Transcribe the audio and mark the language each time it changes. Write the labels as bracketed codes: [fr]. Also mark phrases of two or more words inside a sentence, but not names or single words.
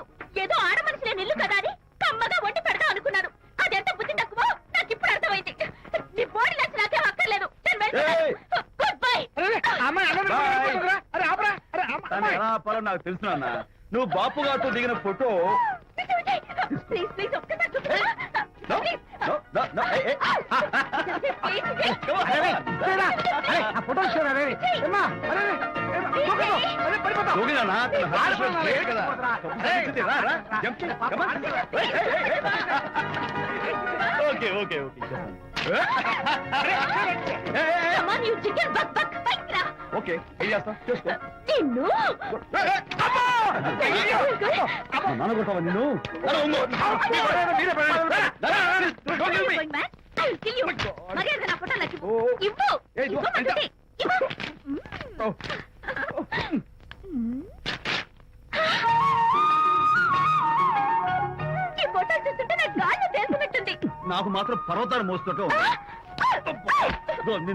[te] ఏదో ఆడ మనిషిలో నిల్లు కదా అని కమ్మగా వండి పెడతా అనుకున్నాను. అదెంత బుద్ధి తక్కువ నాకు ఇప్పుడు అర్థమైంది. నీ బాడీ నచ్చి నాకేం అక్కర్లేదు. ఏయ్. [en] good bye. [te] అరే, అమ్మాయి అలా [en] Bye. [te] అరే ఆపరా. అరే, దాన్ని అమ్మాయి. ఎలా ఆపాలో నాకు తెలుసు నాన్న. నువ్వు బాపు గారితో దిగిన ఫోటో. ప్లీజ్ ఒక్కసారి చూపించు. [en] No, Please. no, no, no, hey, hey. Please, విజయ్. Come on, [te] అరే, [en] come on. [te] అరే, అరే, ఆ ఫోటో ఇచ్చారా? అరే, ఏమ్మా? అరే, ఏమ్మా? దూకదు. అరే, పడిపోతావు. దూకి నాన్న, తన హస్బెండ్ ఆడపిల్ల లేడు కదా. ఏయ్, తప్పు రా, రా. [en] Jump చేయి. Come on. Hey, hey, hey. Okay. Come on, you chicken buck. [te] పైకి రా. ఓకే, ఏం చేస్తావు? చేసుకో. నిన్ను నాన్న కొట్టావా నిన్ను? మీరే పడండి. [en] Going back, I will kill you. [te] మర్యాదగా నా ఫోటో నాకు ఇవ్వు. ఓ. ఇవ్వు. ఏయ్, ఇవ్వు. ఇవ్వమంటుంది. ఇవ్వు. ఈ ఫోటో చూస్తుంటే నాకు గాల్లో తేల్చినట్టుంది. నాకు మాత్రం పర్వతాలు మోస్తుంటూ నిన్ను.